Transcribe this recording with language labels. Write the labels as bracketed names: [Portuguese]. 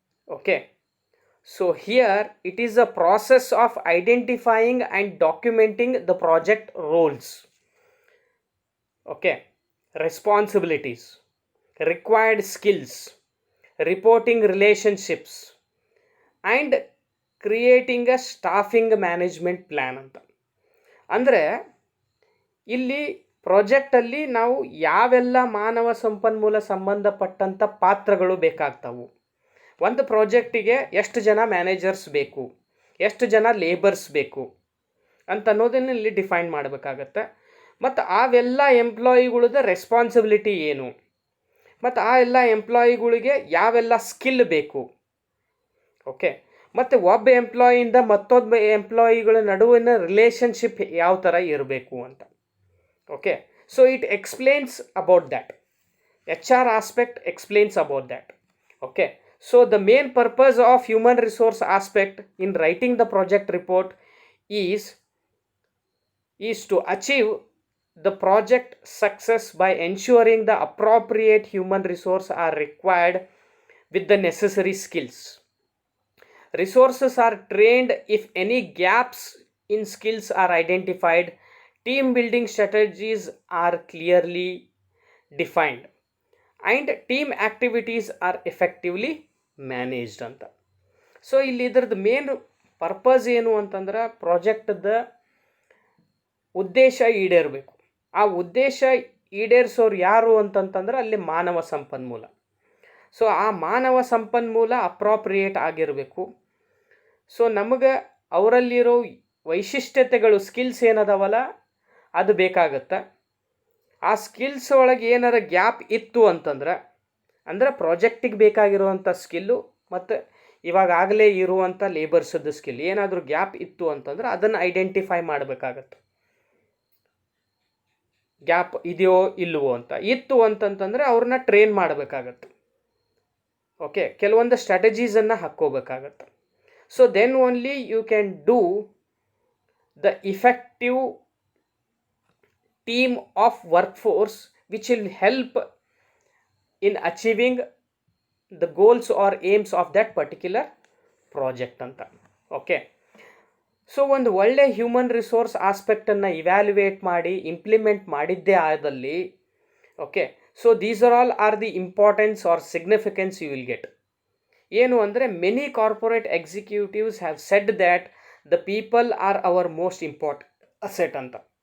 [English] Okay, so here it is a process of identifying and documenting the project roles, okay, responsibilities, required skills, reporting relationships, and creating a staffing management plan ಅಂತ. [Kannada] ಅಂದರೆ ಇಲ್ಲಿ ಪ್ರಾಜೆಕ್ಟಲ್ಲಿ ನಾವು ಯಾವೆಲ್ಲ ಮಾನವ ಸಂಪನ್ಮೂಲ ಸಂಬಂಧಪಟ್ಟಂಥ ಪಾತ್ರಗಳು ಬೇಕಾಗ್ತಾವು, ಒಂದು ಪ್ರಾಜೆಕ್ಟಿಗೆ ಎಷ್ಟು ಜನ ಮ್ಯಾನೇಜರ್ಸ್ ಬೇಕು, ಎಷ್ಟು ಜನ ಲೇಬರ್ಸ್ ಬೇಕು ಅಂತ ಅನ್ನೋದನ್ನು ಇಲ್ಲಿ ಡಿಫೈನ್ ಮಾಡಬೇಕಾಗತ್ತೆ. ಮತ್ತು ಅವೆಲ್ಲ ಎಂಪ್ಲಾಯಿಗಳದ ರೆಸ್ಪಾನ್ಸಿಬಿಲಿಟಿ ಏನು, ಮತ್ತು ಆ ಎಲ್ಲ ಎಂಪ್ಲಾಯಿಗಳಿಗೆ ಯಾವೆಲ್ಲ ಸ್ಕಿಲ್ ಬೇಕು, ಓಕೆ, ಮತ್ತು ಒಬ್ಬ ಎಂಪ್ಲಾಯಿಯಿಂದ ಮತ್ತೊಬ್ಬ ಎಂಪ್ಲಾಯಿಗಳ ನಡುವಿನ ರಿಲೇಷನ್ಶಿಪ್ ಯಾವ ಥರ ಇರಬೇಕು ಅಂತ. [English] Okay, so it explains about that. HR aspect explains about that. Okay, so the main purpose of human resource aspect in writing the project report is to achieve the project success by ensuring the appropriate human resource are required with the necessary skills. Resources are trained if any gaps in skills are identified. Team building strategies are clearly defined and team activities are effectively managed ಅಂತ. [Kannada] So ಇಲ್ಲಿ ಇದ್ರದ್ದು main purpose ಏನು ಅಂತಂದ್ರೆ ಪ್ರಾಜೆಕ್ಟ್ದ ಉದ್ದೇಶ ಈಡೇರಬೇಕು. ಆ ಉದ್ದೇಶ ಈಡೇರಿಸೋರು ಯಾರು ಅಂತಂತಂದ್ರೆ ಅಲ್ಲಿ ಮಾನವ ಸಂಪನ್ಮೂಲ. ಸೊ ಆ ಮಾನವ ಸಂಪನ್ಮೂಲ ಅಪ್ರಾಪ್ರಿಯೇಟ್ ಆಗಿರಬೇಕು. ಸೊ ನಮಗೆ ಅವರಲ್ಲಿರೋ ವೈಶಿಷ್ಟ್ಯತೆಗಳು, ಸ್ಕಿಲ್ಸ್ ಏನದಾವಲ್ಲ ಅದು ಬೇಕಾಗತ್ತೆ. ಆ ಸ್ಕಿಲ್ಸ್ ಒಳಗೆ ಏನಾರ ಗ್ಯಾಪ್ ಇತ್ತು ಅಂತಂದ್ರೆ, ಅಂದರೆ ಪ್ರಾಜೆಕ್ಟಿಗೆ ಬೇಕಾಗಿರುವಂಥ ಸ್ಕಿಲ್ಲು ಮತ್ತು ಇವಾಗಲೇ ಇರುವಂಥ ಲೇಬರ್ಸದ್ದು ಸ್ಕಿಲ್ ಏನಾದರೂ ಗ್ಯಾಪ್ ಇತ್ತು ಅಂತಂದ್ರೆ ಅದನ್ನು ಐಡೆಂಟಿಫೈ ಮಾಡಬೇಕಾಗತ್ತೆ. ಗ್ಯಾಪ್ ಇದೆಯೋ ಇಲ್ಲವೋ ಅಂತ. ಇತ್ತು ಅಂತಂತಂದರೆ ಅವ್ರನ್ನ ಟ್ರೈನ್ ಮಾಡಬೇಕಾಗತ್ತೆ. ಓಕೆ, ಕೆಲವೊಂದು ಸ್ಟ್ರಾಟಜೀಸನ್ನು ಹಾಕ್ಕೋಬೇಕಾಗತ್ತೆ. [English] So then only you can do the effective team of workforce which will help in achieving the goals or aims of that particular project ಅಂತ. Okay, so [Kannada] ಒಂದು ಒಳ್ಳೆ ಹ್ಯೂಮನ್ ರಿಸೋರ್ಸ್ ಆಸ್ಪೆಕ್ಟನ್ನು ಇವ್ಯಾಲ್ಯುವೇಟ್ ಮಾಡಿ implement ಮಾಡಿದ್ದೇ ಆದಲ್ಲಿ, [English] Okay, so these are the importance or significance you will get. [Kannada] ಏನು ಅಂದರೆ [English] Many corporate executives have said that the people are our most important asset ಅಂತ.